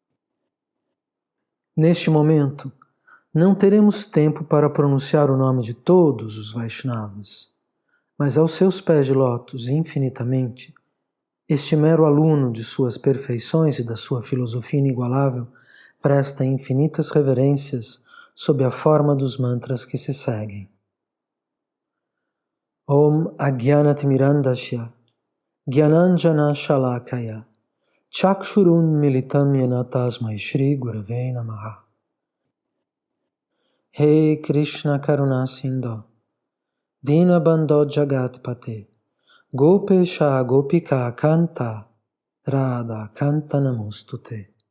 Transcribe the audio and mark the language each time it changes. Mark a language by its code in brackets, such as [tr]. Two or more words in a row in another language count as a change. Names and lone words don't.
[pt] Neste momento, não teremos tempo para pronunciar o nome de todos os Vaishnavas, mas aos seus pés de lótus, infinitamente, este mero aluno de suas perfeições e da sua filosofia inigualável presta infinitas reverências sob a forma dos mantras que se seguem. [sa] ॐ अज्ञानतिमिरान्धस्य ज्ञानाञ्जन शलाकया चक्षुरुन् मीलितं येन तस्मै श्री गुरवे नमः. हे कृष्ण करुणा सिन्धु दीनबन्धो जगत्पते गोपेश गोपिका कान्त राधा कान्त नमोऽस्तु ते